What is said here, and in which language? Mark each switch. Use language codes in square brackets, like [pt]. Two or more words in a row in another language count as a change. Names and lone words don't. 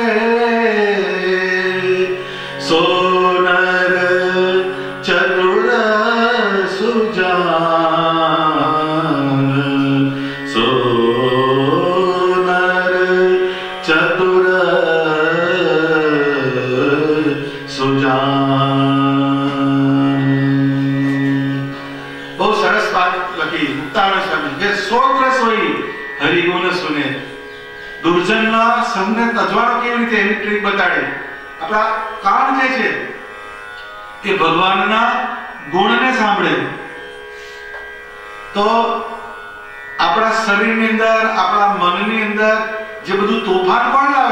[hi] सोनर चतुर सुजान, चतुर सुजान. बहुत सरस बात लखी मुक्तानंद स्वामी के सोत्र सोई हरिगुण सुने. [gu] દુર્જનના સંગને તજવાનો કેવી રીતે એની ટ્રીક બતાડી. આપણા કાન જે છે એ ભગવાનના ગુણને સાંભળે તો આપણા શરીરની અંદર, આપણા મનની અંદર જે બધું તોફાન કોણ લાવે?